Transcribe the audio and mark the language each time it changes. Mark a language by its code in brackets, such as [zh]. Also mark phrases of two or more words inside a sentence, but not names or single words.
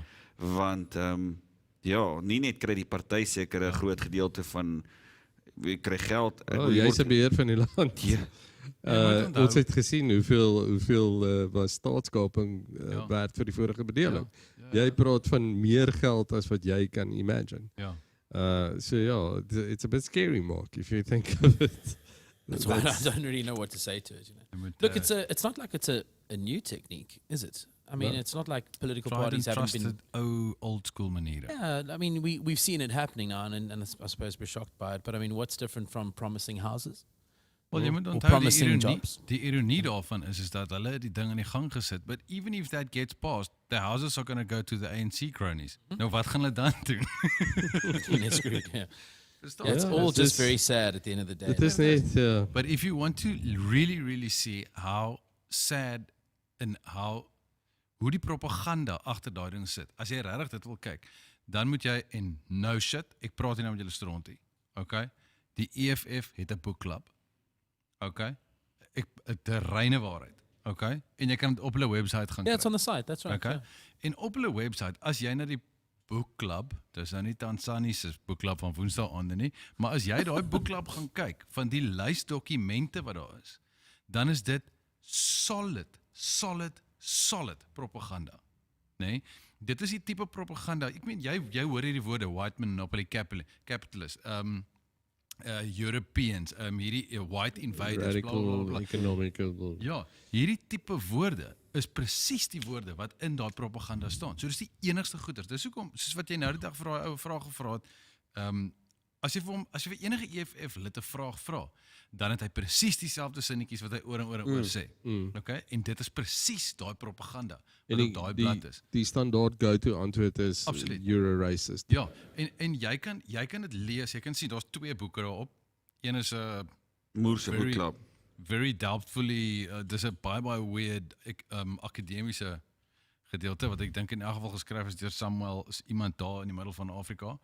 [af] Want ja, nie net kry die party seker 'n groot gedeelte van wie kry geld. Jy is 'n beheer van die land. Ja. Ons het gesien hoeveel was staatskaping werd vir die vorige bedeling. Jy praat van meer geld as wat jy kan imagine. Ja. [en] So yeah, it's a bit scary, Mark, if you think of it. That's why I don't really know what to say to it. Look, it's not like it's a new technique, is it? I mean, No. it's not like political Tried parties and haven't been. trusted old school maniere. Yeah, I mean, we've seen it happening now, and I suppose we're shocked by it. But I mean, what's different from promising houses? [af] Wel, jy moet [en] Or [af] onthou [en] promising jobs? [af] die ironie daarvan is dat hulle die ding in die gang gesit, [en] but even if that gets passed, the houses are going to go to the ANC cronies. [af] Nou wat gaan hulle dan doen? [en] They're screwed, yeah. It's all just very sad at the end of the day. [af] It is net, [en] But if you want to really, really see how sad and [af] hoe die propaganda agter daai ding sit, as jy regtig dit wil kyk, dan moet jy en [en] no shit, [af] ek praat nie nou met julle strontie. Okay? Die EFF het 'n boekklub. Okay? De reine waarheid. Okay? En jy kan dit op hulle webwerf gaan [en] Yeah, it's on the site, that's right. [af] Okay? [en] Yeah. [af] En op hulle webwerf, as jy na die boekklub, dis nou nie Tanzaniese boekklub van Woensdaagaande nie, maar as jy daai boekklub gaan kyk van die lys dokumente wat daar is, dan is dit solid propaganda. Nee? Dit is die tipe propaganda. Ek meen jy hoor hierdie woorde [en] white monopoly capitalist, Europeans, [af] hierdie [en] white invaders, radical economical. [af] Ja, hierdie tipe woorde is presies die woorde wat in daai propaganda staan. So dis die enigste goeders. Dis hoekom, soos wat jy nou die dag vir daai ou vraag gevra het, as jy vir enige EFF lid 'n vraag vra, dan het hy presies dieselfde sinnetjies wat hy oor en oor sê. Okay? En dit is presies daai propaganda wat op daai blad is. Die standaard go-to antwoord is Absoluut. [en] you're a racist. [af] Ja, en jy kan dit lees, jy kan sien daar's 2 boeke daarop. Een is 'n Moerse boekklub. [en] Very doubtfully, [af] dis 'n baie weird akademiese gedeelte wat ek dink in elk geval geskryf is deur Samuel, is iemand daar in die middel van Afrika.